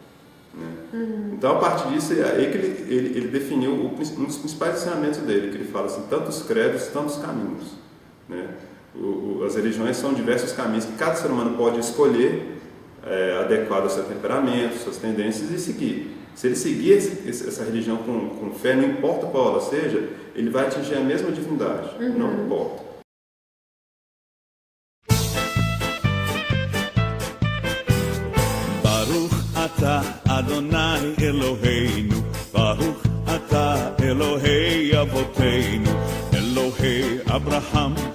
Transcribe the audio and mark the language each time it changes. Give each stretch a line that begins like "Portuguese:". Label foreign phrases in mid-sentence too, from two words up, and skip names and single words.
Portuguese: Então, a partir disso, é aí que ele definiu um dos principais ensinamentos dele, que ele fala assim, tantos credos, tantos caminhos, né? As religiões são diversos caminhos que cada ser humano pode escolher, adequado ao seu temperamento, suas tendências, e seguir. Se ele seguir essa religião com fé, não importa qual ela seja, ele vai atingir a mesma divindade, não importa.
Hebrew: אתה יהוה אלהינו ברוך אתה אלהי אבותינו אלהי אברהם